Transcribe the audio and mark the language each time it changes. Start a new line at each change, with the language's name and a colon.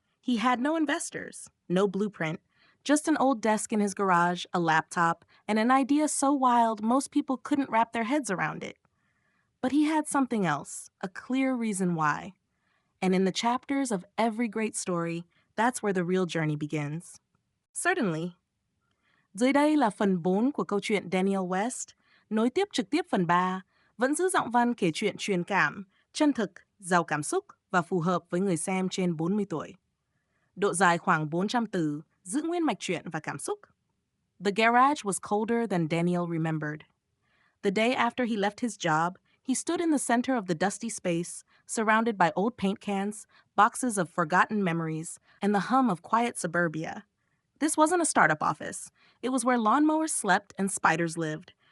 English: He had no investors, no blueprint, just an old desk in his garage, a laptop, and an idea so wild most people couldn't wrap their heads around it. But he had something else, a clear reason why. And in the chapters of every great story, that's where the real journey begins. Certainly.
Vietnamese: Dưới đây là phần 4 của câu chuyện Daniel West, nối tiếp trực tiếp phần 3, vẫn giữ giọng văn kể chuyện truyền cảm, chân thực, giàu cảm xúc và phù hợp với người xem trên 40 tuổi. Độ dài khoảng 400 từ, giữ nguyên mạch truyện và cảm xúc.
English: The garage was colder than Daniel remembered. The day after he left his job, he stood in the center of the dusty space, surrounded by old paint cans, boxes of forgotten memories, and the hum of quiet suburbia. This wasn't a startup office. It was where lawnmowers slept and spiders lived.